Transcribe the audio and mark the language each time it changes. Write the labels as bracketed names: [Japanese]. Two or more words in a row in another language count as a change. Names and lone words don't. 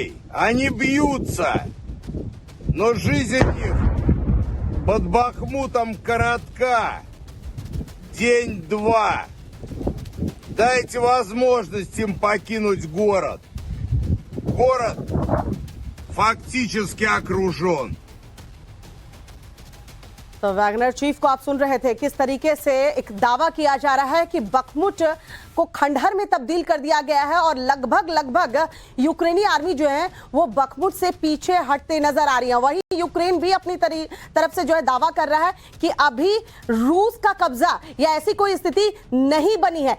[Russian] Они бьются, но жизнь их под Бахмутом коротка. День-два. Дайте возможность им покинуть город. Город фактически окружен. [Hindi] तो वैगनर चीफ को आप सुन रहे थे, किस तरीके से एक दावा किया जा रहा है कि बखमुट को खंडहर में तब्दील कर दिया गया है और लगभग यूक्रेनी आर्मी जो है वो बखमुट से पीछे हटते नजर आ रही है। वहीं यूक्रेन भी अपनी तरफ से जो है दावा कर रहा है कि अभी रूस का कब्जा या ऐसी कोई स्थिति नहीं बनी है।